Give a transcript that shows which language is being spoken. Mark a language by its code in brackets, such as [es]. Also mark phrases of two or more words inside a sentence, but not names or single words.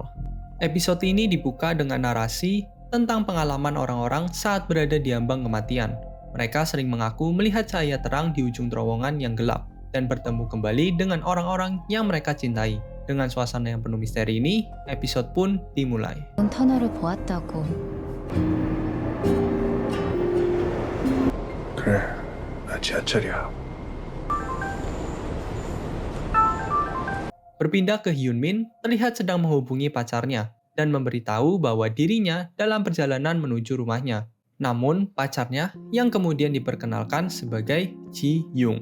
[id] Episode ini dibuka dengan narasi tentang pengalaman orang-orang saat berada di ambang kematian. Mereka sering mengaku melihat cahaya terang di ujung terowongan yang gelap dan bertemu kembali dengan orang-orang yang mereka cintai. Dengan suasana yang penuh misteri ini, episode pun dimulai. [ko] 터널을 보았다고. 그래, 나 지하철이야. [id] Berpindah ke Hyunmin, terlihat sedang menghubungi pacarnya dan memberitahu bahwa dirinya dalam perjalanan menuju rumahnya. Namun, pacarnya yang kemudian diperkenalkan sebagai Ji Young.